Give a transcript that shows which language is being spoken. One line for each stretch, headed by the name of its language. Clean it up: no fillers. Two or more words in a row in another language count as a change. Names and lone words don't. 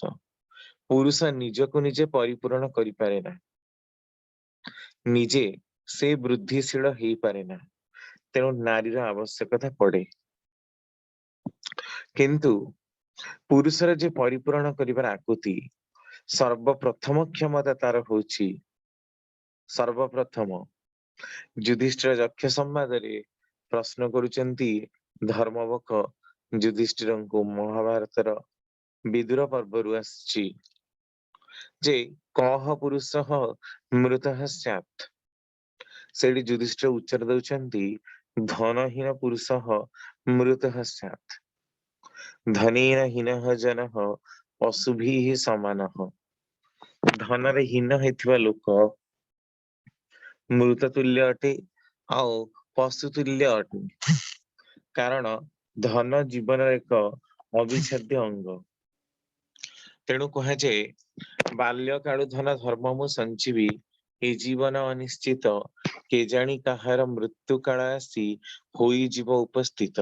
Odia: ପୁରୁଷ ନିଜ କୁ ନିଜେ ପରିପୂର୍ଣ୍ଣ କରି ପାରେ ନା, ନିଜେ ସେ ବୃଦ୍ଧିଶୀଳ ହୋଇ ପାରେ ନା। ତେଣୁ ନାରୀର ଆବଶ୍ୟକତା ପଡ଼େ। କିନ୍ତୁ ପୁରୁଷର ଯେ ପରିପୂର୍ଣ୍ଣ କରିବାର ଆକୁତି ସର୍ବପ୍ରଥମ କ୍ଷମତା ତାର ହେଉଛି। ସର୍ବପ୍ରଥମ ଯୁଧିଷ୍ଠିର ଯକ୍ଷ ସମ୍ବାଦ ରେ ପ୍ରଶ୍ନ କରୁଛନ୍ତି ଧର୍ମବକ ଯୁଧିଷ୍ଠିର କୁ ମହାଭାରତର ବିଦୁର ପର୍ବରୁ ଅଛି ଯେ
Sanskrit: कह पुरुषः मृतः स्यात्।
Odia: ସେଠି ଯୁଧିଷ୍ଠିର ଉତ୍ତର ଦେଉଛନ୍ତି
Sanskrit: धनहीन पुरुषः मृतः स्यात्। धनेन हीनः जनः पशुभिः समानः।
Odia: ଧନରେ ହୀନ ହୋଇଥିବା ଲୋକ ମୃତ ତୁଲ୍ୟ ଅଟେ ଆଉ ପଶୁ ତୁଲ୍ୟ ଅଟେ। କାରଣ ଧନ ଜୀବନ ଏକ ଅବିଚ୍ଛେଦ୍ୟ ଅଙ୍ଗ। ତେଣୁ କହେ ଯେ ବାଲ୍ୟ କାଳୁ ଧନ ଧର୍ମ ମୁଁ ସଞ୍ଚିବି ଏ ଜୀବନ ଅନିଶ୍ଚିତ କେ ଜାଣି କାହାର ମୃତ୍ୟୁ କାଳ ଆସି ହୋଇ ଯିବ ଉପସ୍ଥିତ।